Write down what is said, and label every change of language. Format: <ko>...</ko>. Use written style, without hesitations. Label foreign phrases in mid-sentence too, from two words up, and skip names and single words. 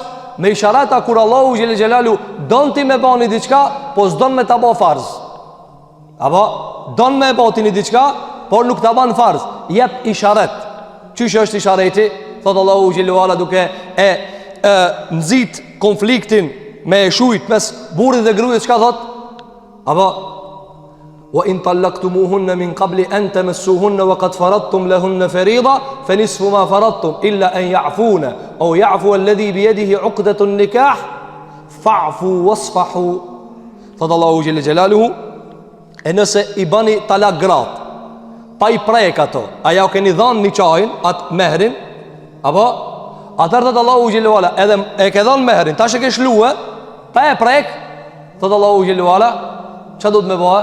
<sq>Me ishareta kur Allahu xhelalu don ti me bani diçka, po s'don me ta bë farz. Apo don me bëti një diçka, por nuk ta ban farz. Jep isharet. Çish është ishareti? Thot Allahu xhelalu ala duke nxit konfliktin me e shujt mes burrit dhe gruas, çka thot?</sq> <ar>Apo وإن طلقتموهن من قبل أن تمسوهن وقد فرضتم لهن فريضة فنصف ما فرضتم إلا أن يعفون أو يعفو الذي بيده عقدة النكاح فاعفوا واصفحوا.</ar> <sq>Thot Allahu xhelalu xhelaluhu, e nëse i bani talak grat pa i prek ato, aja o keni dhanë një qajin, atë mehrin, apo atër thot Allahu xhelalu ala, edhe e ke dhanë mehrin, tash e ke shluhe, pa e prek, thot Allahu xhelalu ala, që do të me bëhe?</sq>